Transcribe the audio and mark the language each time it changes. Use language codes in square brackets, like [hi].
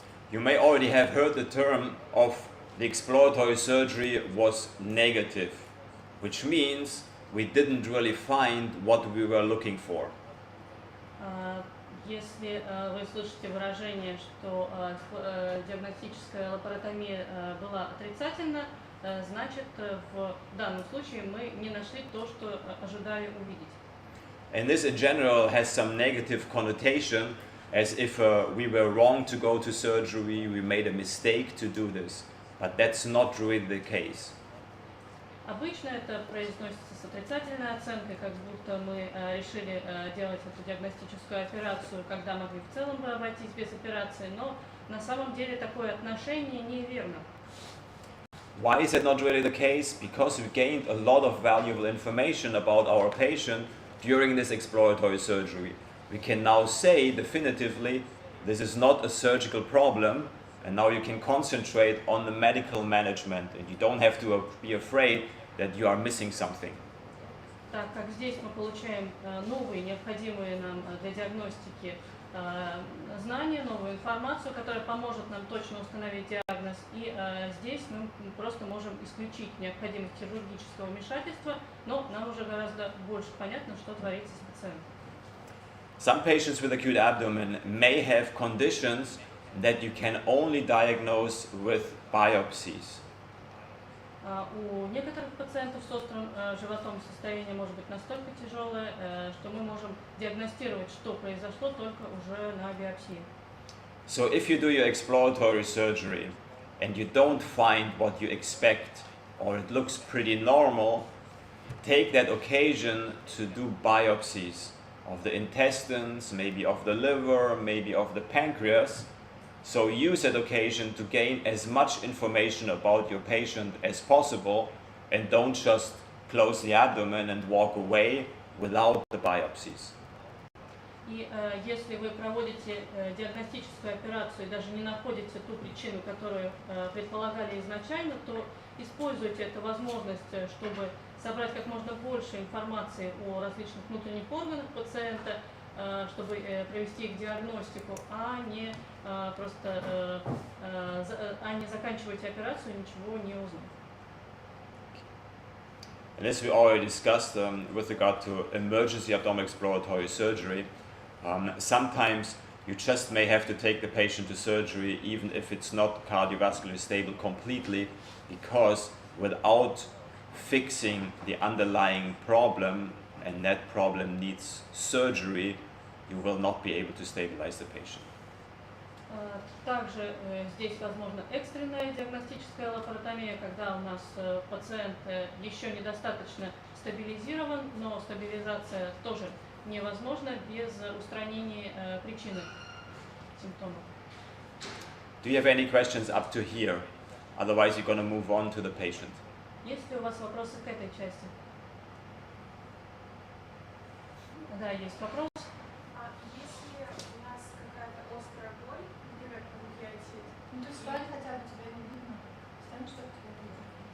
[en] You may already have heard the term of the exploratory surgery was negative, which means we didn't really find what we were looking for. [ru] Если вы слышите выражение, что диагностическая лапаротомия была отрицательна, значит, в данном случае мы не нашли то, что ожидали увидеть. [en] And this in general has some negative connotation, as if we were wrong to go to surgery, we made a mistake to do this. But that's not really the case. [ru] Обычно это произносится с отрицательной оценкой, как будто мы решили делать эту диагностическую операцию, когда могли в целом бы обойтись без операции, но на самом деле такое отношение неверно. [en] Why is that not really the case? Because we gained a lot of valuable information about our patient during this exploratory surgery. We can now say definitively this is not a surgical problem, and now you can concentrate on the medical management, and you don't have to be afraid that you are missing something. [ru] Так как здесь мы получаем новые, необходимые нам для диагностики знания, новую информацию, которая поможет нам точно установить диагноз, и здесь мы просто можем исключить необходимость хирургического вмешательства, но нам уже гораздо больше понятно, что творится с пациентом. [en] Some patients with acute abdomen may have conditions that you can only diagnose with biopsies. [ru] У некоторых пациентов с острым животом состояние может быть настолько тяжелое, что мы можем диагностировать, что произошло, только уже на биопсии. [en] So if you do your exploratory surgery and you don't find what you expect, or it looks pretty normal, take that occasion to do biopsies of the intestines, maybe of the liver, maybe of the pancreas. So use that occasion to gain as much information about your patient as possible, and don't just close the abdomen and walk away without the biopsies. [ru] И если вы проводите диагностическую операцию и даже не находите ту причину, которую предполагали изначально, то используйте эту возможность, чтобы собрать как можно больше информации о различных внутренних органах пациента, чтобы провести их диагностику, а не просто не заканчивать операцию, ничего не узнав. [en] And as we already discussed with regard to emergency abdominal exploratory surgery, sometimes you just may have to take the patient to surgery even if it's not cardiovascularly stable completely, because without fixing the underlying problem, and that problem needs surgery, you will not be able to stabilize the patient. [ru] Также здесь возможна экстренная диагностическая лапаротомия, когда у нас пациент еще недостаточно стабилизирован, но стабилизация тоже невозможна без устранения причины симптомов. [en] Do you have any questions up to here? Otherwise, you're going to move on to the patient. [ru] Есть ли у вас вопросы к этой части? Да, есть вопрос. Если у нас какая-то острая боль, например, панкреатит, то есть встань хотя бы, тебя не видно, встань, чтобы тебя видно.